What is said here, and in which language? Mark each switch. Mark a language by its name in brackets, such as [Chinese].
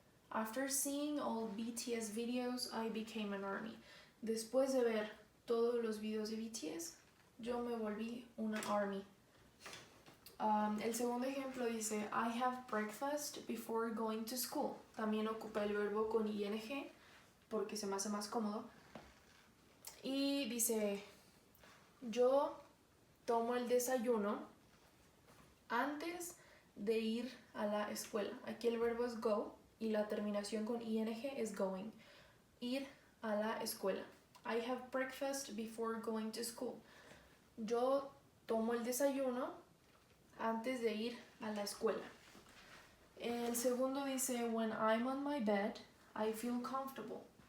[English] After seeing all BTS videos, I became an ARMY. [Spanish] Después de ver todos los videos de BTS, yo me volví una ARMY. El segundo ejemplo dice, [English] I have breakfast before going to school. [Spanish] También ocupa el verbo con ing porque se me hace más cómodo. Y dice, yo tomo el desayuno antes de ir a la escuela. Aquí el verbo es go y la terminación con ing es going. Ir a la escuela. [English] I have breakfast before going to school. [Spanish] Yo tomo el desayuno antes de ir a la escuela. El segundo dice, [English] when I'm on my bed, I feel comfortable.